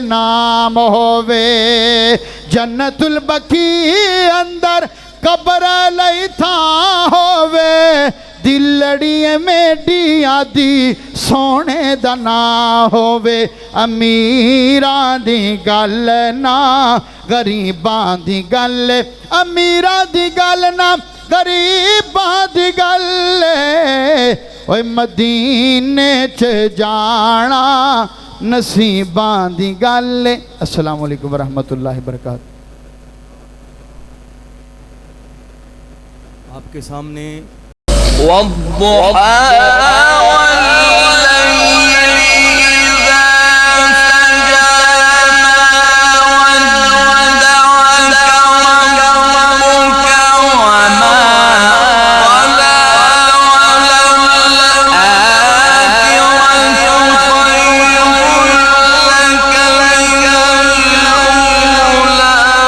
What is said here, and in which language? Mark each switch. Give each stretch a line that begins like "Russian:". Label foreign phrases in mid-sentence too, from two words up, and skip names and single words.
Saraiki: نام ہووے جنت البقیع اندر قبر لئی تھا ہووے دلڑی میڈی آدی سونے دا نا ہووے امیران دی گل نا غریبان دی گل امیران دی گل نا غریبان دی گل اوے مدینے چ جانا نصیبان دی گل.
Arabic: السلام علیکم ورحمۃ اللہ وبرکاتہ.
Urdu: آپ کے سامنے
Arabic: والضحى والليل إذا سجى ما ودعك ربك وما قلى وللآخرة خير لك من الأولى